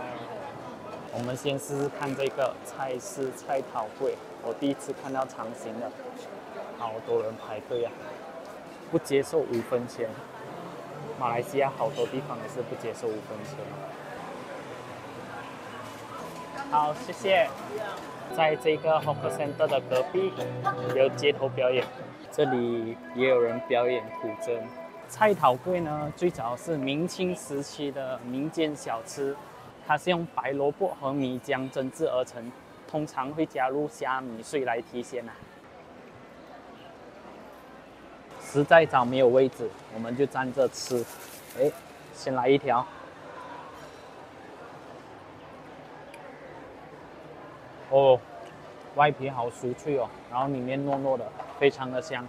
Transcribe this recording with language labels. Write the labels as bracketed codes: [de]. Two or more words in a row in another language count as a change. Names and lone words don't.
[zh] 我們先試試看這個菜市菜頭粿，我第一次看到長形的，好多人排隊啊！不接受5分錢，馬來西亞好多地方也是不接受5分錢。好，謝謝。在這個 [en] Hawker Center [zh] 的隔壁有街頭表演，這裡也有人表演古箏。菜頭粿呢，最早是明清時期的民間小吃，它是用白蘿蔔和米漿蒸制而成，通常會加入蝦米碎來提鮮啊。實在找沒有位置，我們就站着吃。哎，先來一條。哦，外皮好酥脆哦，然後裡面糯糯的，非常的香。